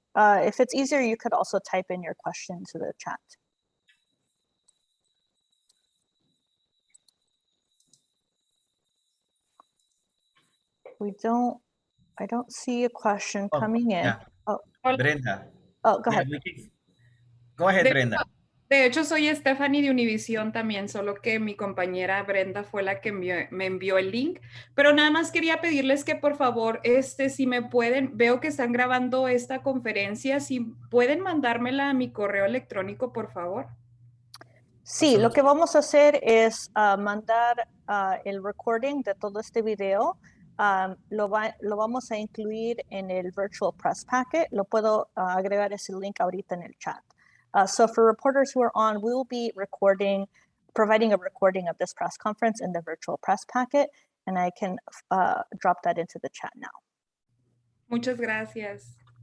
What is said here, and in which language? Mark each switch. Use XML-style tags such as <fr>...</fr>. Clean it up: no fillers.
<en>If it's easier, you could also type in your question to the chat. I don't see a question coming in. Yeah. Oh, Brenda. Oh, go ahead. Go ahead, Brenda.</en> <es>De hecho, soy Stephanie de Univisión también, solo que mi compañera Brenda fue la que me envió el link. Pero nada más quería pedirles que por favor, si me pueden, veo que están grabando esta conferencia, si pueden mandármela a mi correo electrónico, por favor. Sí, lo que vamos a hacer es mandar el</es> <en>recording</en> <es>de todo este video. Lo vamos a incluir en el</es> <en>virtual press packet.</en> <es>Lo puedo agregar ese link ahorita en el chat.</es> <en>So for reporters who are on, we will be providing a recording of this press conference in the virtual press packet, and I can drop that into the chat now.</en> <es>Muchas gracias.</es>